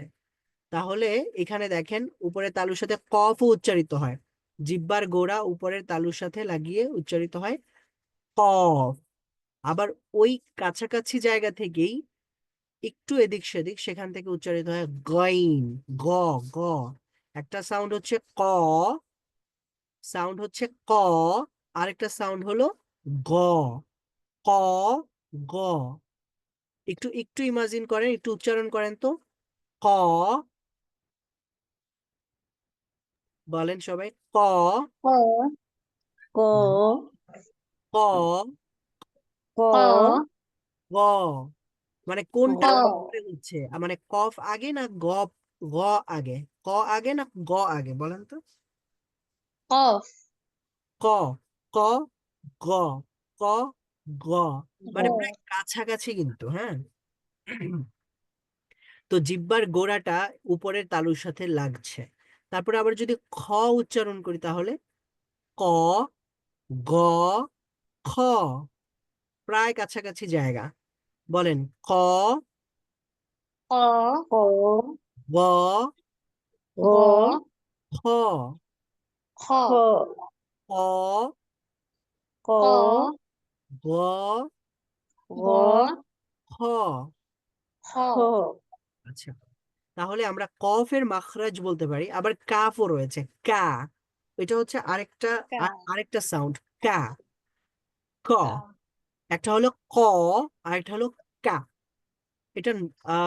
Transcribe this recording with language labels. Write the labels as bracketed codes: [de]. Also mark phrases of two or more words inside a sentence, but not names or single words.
[bn] তাহলে এখানে দেখেন উপরের তালুর সাথে কফ উচ্চারিত হয়, জিহ্বার গোড়া উপরের তালুর সাথে লাগিয়ে উচ্চারিত হয় কফ। আবার ওই কাছাকাছি জায়গা থেকেই একটু এদিক সেদিক সেখান থেকে উচ্চারিত হয় গইন, গ, গ। একটা সাউন্ড হচ্ছে ক, সাউন্ড হচ্ছে ক, আরেকটা সাউন্ড হলো গ, ক, গ। একটু একটু ইমাজিন করেন, একটু উচ্চারণ করেন তো, ক, বলেন সবাই, ক, ক, ক, ক, ক, ক, গ। মানে কোনটা গ, পরে হচ্ছে, মানে কফ আগে না গ, গ আগে, ক আগে না গ আগে, বলেন তো। কফ, ক, ক, গ, ক, গ, গ, মানে প্রায় কাছাকাছি কিন্তু, হ্যাঁ। তো জিহ্বার গোড়াটা উপরের তালুর সাথে লাগছে। তারপরে আবার যদি খ উচ্চারণ করি তাহলে ক, গ, খ, প্রায় কাছাকাছি জায়গা। বলেন ক, ক, ক, গ, গ, গ, খ, খ, খ, ক, ক, ক, গ, গ, গ, খ। খ, খ, আচ্ছা, তাহলে আমরা কফের মাখরাজ বলতে পারি। আবার কাফও রয়েছে, কা, এটা হচ্ছে আরেকটা কা, আরেকটা সাউন্ড, কা, ক। কা, একটা হলো ক, আরেকটা হলো কা। এটা আহ